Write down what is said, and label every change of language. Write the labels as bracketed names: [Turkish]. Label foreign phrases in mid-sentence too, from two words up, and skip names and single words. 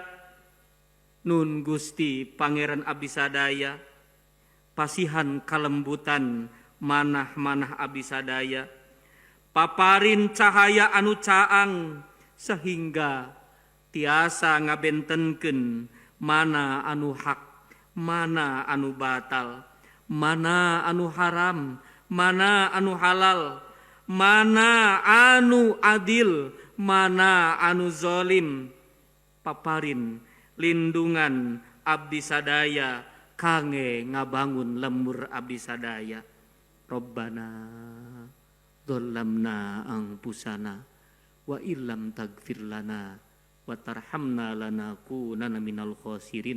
[Sundanese] Nun Gusti Pangeran abdi sadaya, pasihan kalembutan manah-manah abdi sadaya, paparin cahaya anu caang sehingga tiasa ngabentenkeun mana anu hak, mana anu batal, mana anu haram, mana anu halal, mana anu adil, mana anu zolim. Paparin lindungan abdi sadaya kange ngabangun lembur abdi sadaya. [Arabic] ربنا ظلمنا أنفسنا وإن لم تغفر لنا وترحمنا لنكونن من الخاسرين.